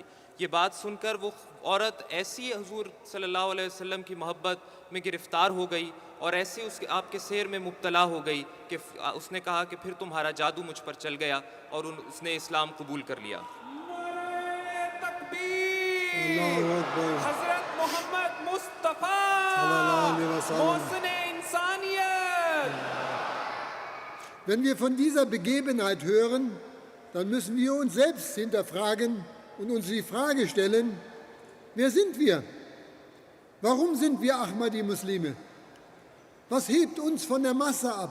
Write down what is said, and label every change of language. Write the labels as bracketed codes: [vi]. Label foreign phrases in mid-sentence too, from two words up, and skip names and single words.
[ur] یہ بات سن کر وہ عورت ایسی حضور [ar] صلى الله عليه وسلم [ur] کی محبت میں گرفتار ہو گئی اور ایسے اس کے آپ کے شہر میں مبتلا ہو گئی کہ اس نے کہا کہ پھر تمہارا جادو مجھ پر چل گیا اور اس نے اسلام قبول کر لیا. حضرت محمد مصطفیٰ محسن انسانیت. [de] Wenn wir von dieser Begebenheit hören, dann müssen wir uns selbst hinterfragen und uns die Frage stellen, wer sind wir? Warum sind wir Ahmadi-Muslime? Was hebt uns von der Masse ab?